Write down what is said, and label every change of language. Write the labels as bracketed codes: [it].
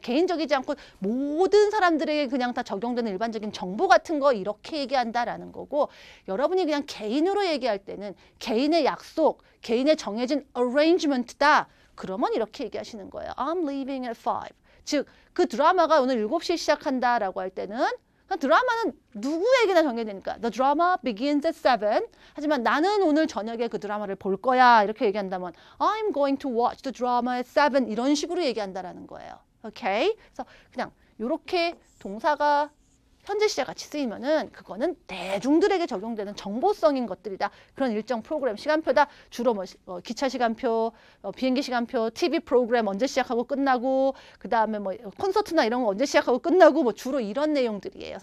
[ko] 개인적이지 않고 모든 사람들에게 그냥 다 적용되는 일반적인 정보 같은 거 이렇게 얘기한다라는 거고 여러분이 그냥 개인으로 얘기할 때는 개인의 약속, 개인의 정해진 arrangement다. 그러면 이렇게 얘기하시는 거예요. [en] I'm leaving at 5. [ko] 즉, 그 드라마가 오늘 7시에 시작한다라고 할 때는 드라마는 누구에게나 정해되니까 [en] The drama begins at 7. [ko] 하지만 나는 오늘 저녁에 그 드라마를 볼 거야. 이렇게 얘기한다면 [en] I'm going to watch the drama at 7. [ko] 이런 식으로 얘기한다라는 거예요. 오케이? 그래서 그냥 이렇게 동사가 현재 시제 같이 쓰이면은 그거는 대중들에게 적용되는 정보성인 것들이다. 그런 일정 프로그램 시간표다. 주로 기차 시간표, 비행기 시간표, TV 프로그램 언제 시작하고 끝나고 그다음에 뭐 콘서트나 이런 거 언제 시작하고 끝나고 뭐 주로 이런 내용들이에요.